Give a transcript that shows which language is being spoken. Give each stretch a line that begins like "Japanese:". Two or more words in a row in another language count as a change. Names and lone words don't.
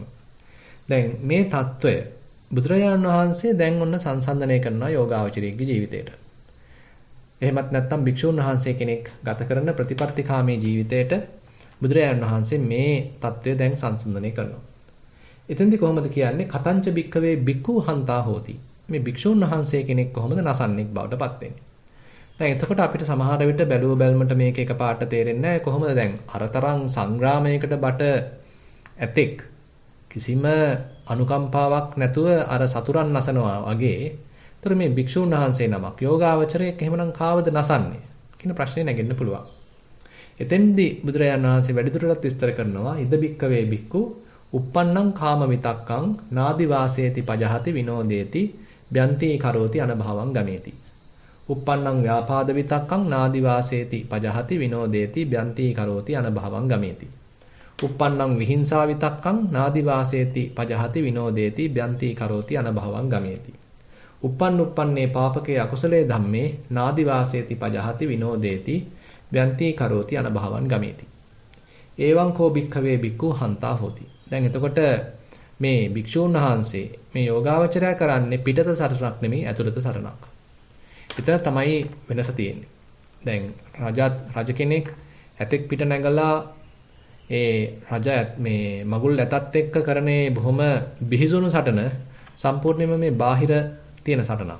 Sinhala: දැන් මේ తত্ত্বය බුදුරජාණන් වහන්සේ දැන් ඔන්න සංසන්දනය කරනවා යෝගාවචරයේ ජීවිතේට. එහෙමත් නැත්නම් භික්ෂුන් වහන්සේ කෙනෙක් ගත කරන ප්‍රතිපත්තිකාමී ජීවිතයට බුදුරජාණන් වහන්සේ මේ తত্ত্বය දැන් සංසන්දනය කරනවා. එතෙන්දී කොහොමද කියන්නේ
Pali: කතංච භික්ඛවේ භික්ඛු හන්තා හෝති.
Sinhala: මේ භික්ෂුන් වහන්සේ කෙනෙක් කොහොමද නසන්නෙක් බවට පත් වෙන්නේ. දැන් එතකොට අපිට සමහර විට බැලුව බැලමට මේක එකපාරට තේරෙන්නේ නැහැ. කොහොමද දැන් අරතරන් සංග්‍රාමයකට බට ඇතෙක් කිසිම අනුකම්පාවක් නැතුව අර සතුරන් නසනවා වගේ. ඒතර මේ භික්ෂුන් වහන්සේ නමක් යෝගාවචරයක් එහෙමනම් කාවද නසන්නේ කියන ප්‍රශ්නේ නැගෙන්න පුළුවන්. එතෙන්දී බුදුරජාණන් වහන්සේ වැඩිදුරටත් විස්තර කරනවා
Pali: ඉද බික්කවේ බික්කු uppannam කාම විතක්කං නාදි වාසේති පජහති විනෝදේති බ්‍යන්ති කරෝති අනභවං ගමේති. uppannam ව්‍යාපාද විතක්කං නාදි වාසේති පජහති විනෝදේති බ්‍යන්ති කරෝති අනභවං ගමේති. uppannam විහිංසා විතක්කං නාදි වාසේති පජහති විනෝදේති බ්‍යන්ති කරෝති අනභවං ගමේති. uppන්නේ පාපකේ අකුසලේ ධම්මේ නාදි වාසේති පජහති විනෝදේති බ්‍යන්ති කරෝති අනභවං ගමේති. එවං කෝ භික්ඛවේ භික්ඛු හන්තා හෝති.
Sinhala: දැන් එතකොට මේ භික්ෂූන් වහන්සේ මේ යෝගාවචරය කරන්නේ පිටත සරණක් නෙමෙයි ඇතුළත සරණක්. එතන තමයි වෙනස තියෙන්නේ. දැන් රජ කෙනෙක් ඇතෙක් පිට නැගලා ඒ රජ මේ මගුල් ඇතත් එක්ක කරන්නේ බොහොම බිහිසුණු සටන සම්පූර්ණයෙන්ම මේ බාහිර තියෙන සටනක්.